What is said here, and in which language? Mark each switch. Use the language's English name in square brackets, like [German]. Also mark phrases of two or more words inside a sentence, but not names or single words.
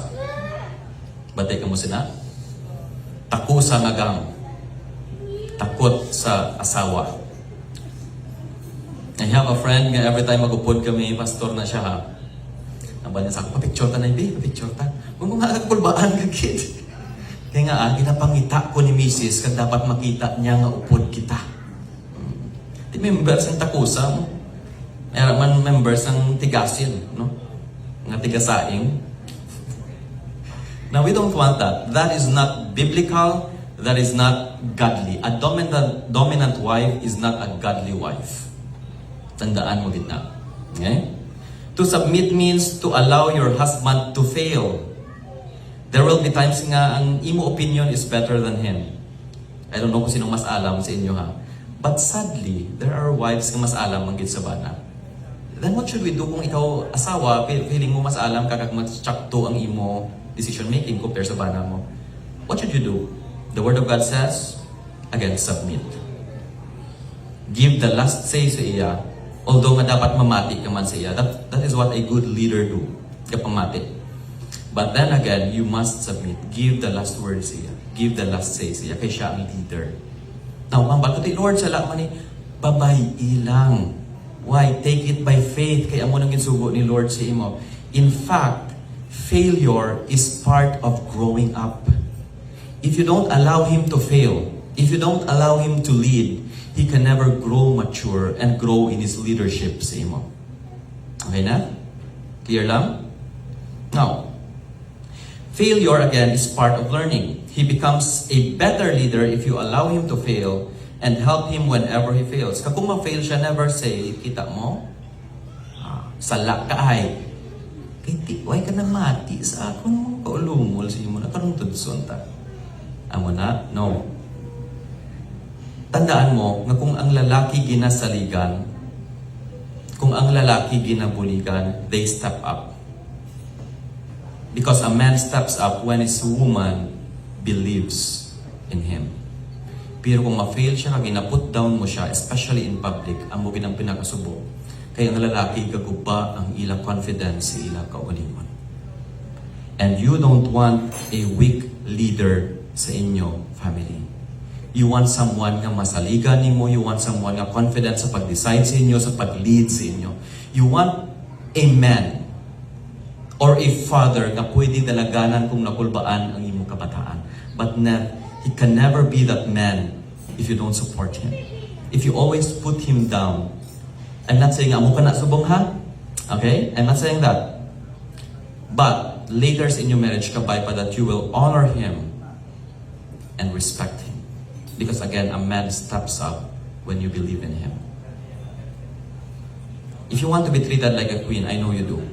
[Hiligaynon] Batay ka mo sina? Takusa nga gang. [Filipino] Takot sa asawa. [English] I have a friend [Hiligaynon] nga [English] every time [Hiligaynon] magupod kami, pastor na siya ha. Namba niya sa ako, papicture ta na ibi, papicture ta. Kung mga agkulbaan ka kid. Kaya nga, ginapangita ko ni Mrs. kag dapat makita niya nga upod kita. Di members ang takusa mo. [Filipino] Mayroon man members ang tigasin, no? [Hiligaynon] Nga tigasaing. [English] Now, we don't want that. That is not biblical. That is not godly. A dominant wife is not a godly wife. [Filipino] Tandaan mo gitna. [English] Okay? To submit means to allow your husband to fail. There will be times [Hiligaynon] nga ang imo [English] opinion is better than him. I don't know [Filipino] kung sinong mas alam sa inyo ha. [English] But sadly, there are wives [Hiligaynon] nga mas alam ang gid sa bana. [English] then what should we do [Hiligaynon] kung ikaw asawa, feeling mo mas alam kakag mas tsakto ang imo [English] decision making compare [Hiligaynon] sa bana mo? [English] What should you do? The Word of God says, again, submit. Give the last say [Hiligaynon] sa iya, although nga dapat mamati ka man sa iya. [English] That is what a good leader do, kapamati. But then again, you must submit. Give the last word [Hiligaynon] sa iya. [English] Give the last say [Hiligaynon] sa iya, kay siya ang leader. Now, mambal ko Lord, sala man ni, babay ilang. [English] Why? Take it by faith. [Hiligaynon] Kaya amo nang ginsugo ni Lord sa imo. [English] In fact, failure is part of growing up. If you don't allow Him to fail, if you don't allow Him to lead, He can never grow mature and grow in His leadership [Hiligaynon] sa imo. Okay na? Clear lang? [English] Now, failure again is part of learning. He becomes a better leader if you allow Him to fail and help him whenever he fails. [Hiligaynon] Kung ma-fail siya, [English] never say, [Hiligaynon] kita mo, sala ka ay, kay tiway ka na mati sa akong kaulumol sa imo na karong tudson ta. Amo na? No. Tandaan mo, nga kung ang lalaki ginasaligan, kung ang lalaki ginabuligan, [English] they step up. Because a man steps up when his woman believes in him. [Hiligaynon] Pero kung ma-fail siya, ginaput down mo siya, [English] especially in public, [Hiligaynon] ang mo ginang pinakasubo, kaya ang lalaki gaguba ang ilang confidence sa ilang kaugalingon. [English] And you don't want a weak leader [Hiligaynon] sa inyo [English] family. You want someone [Hiligaynon] nga masaligan nimo, [English] you want someone [Hiligaynon] nga confident sa pag-decide sa inyo, [English] sa pag-lead sa inyo. You want a man or a father [Hiligaynon] nga pwedeng dalaganan kung nakulbaan ang imong kabataan. [English] But he can never be that man if you don't support him. If you always put him down. I'm not saying [Hiligaynon] amo ka na subong ha? [English] Okay? I'm not saying that. But later in your marriage [Hiligaynon] kabay pa [English] that you will honor him and respect him. Because again, a man steps up when you believe in him. If you want to be treated like a queen, I know you do.